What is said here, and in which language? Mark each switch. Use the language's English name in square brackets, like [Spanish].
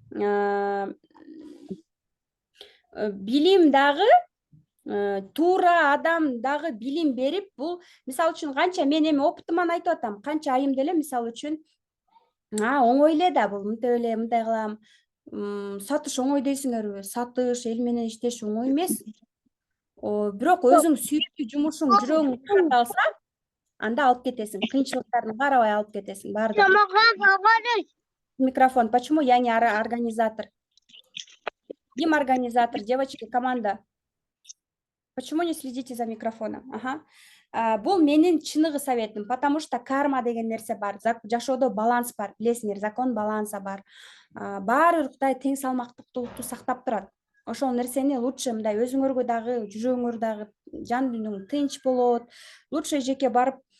[Kyrgyz] Билим дагы туура адам дагы билим берип, бул мисалы үчүн канча мен эми опытыман айтып атам, канча айым деле мисалы үчүн оңой эле да бул, мынтип эле мындай кылам, сатыш оңой дейсиңерби? Сатыш, эл менен иштеш оңой эмес. Бирок өзүң сүйүктүү жумушуң, жүрөгүң кат алса, анда алып кетесиң. Кыйынчылыктарды карабай алып кетесиң. [Russian] Микрофон. Почему я не организатор? [Kyrgyz] Ким [Russian] организатор? Девочки, команда. Почему не следите за микрофоном? [Kyrgyz] Бул менин чыныгы советим, [Russian] потому что [Kyrgyz] карма деген нерсе бар. Жашоодо баланс бар. Билесиңер, [Russian] закон баланса [Kyrgyz] бар. Баары Кудай тең салмактуулукту сактап турат. Ошол нерсени [Russian] лучше [Kyrgyz] мындай өзүңөргө дагы, жүрөгүңөр дагы, жан дүйнөң тынч болот. Лучше жеке барып